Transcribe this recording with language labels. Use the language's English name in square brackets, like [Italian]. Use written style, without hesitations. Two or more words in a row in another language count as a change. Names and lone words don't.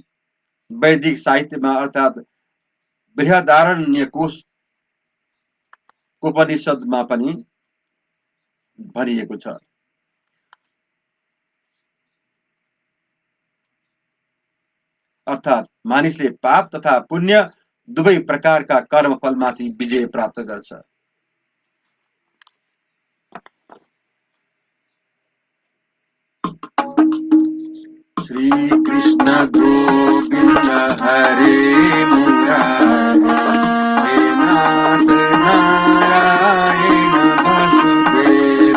[Nepali] वैदिक साहित्यमा अर्थात् बृहदारण्यकोश उपनिषदमा पनि भनिएको छ। अर्थात् मानिसले पाप तथा पुण्य दुवै प्रकारका कर्मफलमाथि विजय प्राप्त गर्छ। [Sanskrit] श्री कृष्ण गोविन्द हरे मुरारी, हे नाथ नारायण वासुदेव।